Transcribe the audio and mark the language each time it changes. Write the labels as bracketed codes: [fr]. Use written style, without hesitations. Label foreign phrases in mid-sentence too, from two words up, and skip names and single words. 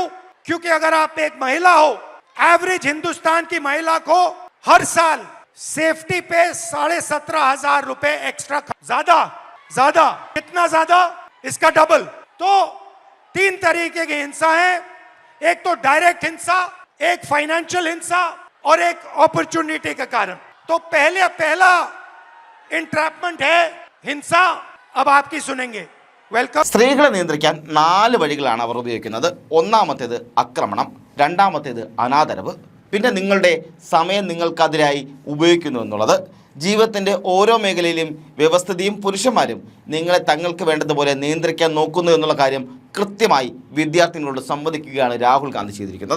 [hi] क्योंकि अगर आप एक महिला हो, एवरेज हिंदुस्तान की महिला को हर साल सेफ्टी पे 17,500 रुपए एक्स्ट्रा, ज्यादा कितना ज्यादा? इसका डबल। तो 3 तरीके की हिंसा है, एक तो डायरेक्ट हिंसा, एक फाइनेंशियल हिंसा और एक अपॉर्चुनिटी के कारण। तो पहला इंट्रैपमेंट है हिंसा। अब आपकी सुनेंगे। വെൽക്കം. [ml] സ്ത്രീകളെ നിയന്ത്രിക്കാൻ 4 വഴികളാണ് അവർ ഉപയോഗിക്കുന്നത്. ഒന്നാമത്തേത് ആക്രമണം, രണ്ടാമത്തേത് അനാദരവ്, പിന്നെ നിങ്ങളുടെ സമയം നിങ്ങൾക്കെതിരായി ഉപയോഗിക്കുന്നു എന്നുള്ളത്. ജീവിതത്തിൻ്റെ ഓരോ മേഖലയിലും വ്യവസ്ഥിതിയും പുരുഷന്മാരും നിങ്ങളെ തങ്ങൾക്ക് വേണ്ടതുപോലെ നിയന്ത്രിക്കാൻ നോക്കുന്നു എന്നുള്ള കാര്യം കൃത്യമായി വിദ്യാർത്ഥികളോട് സംവദിക്കുകയാണ് രാഹുൽ ഗാന്ധി ചെയ്തിരിക്കുന്നത്.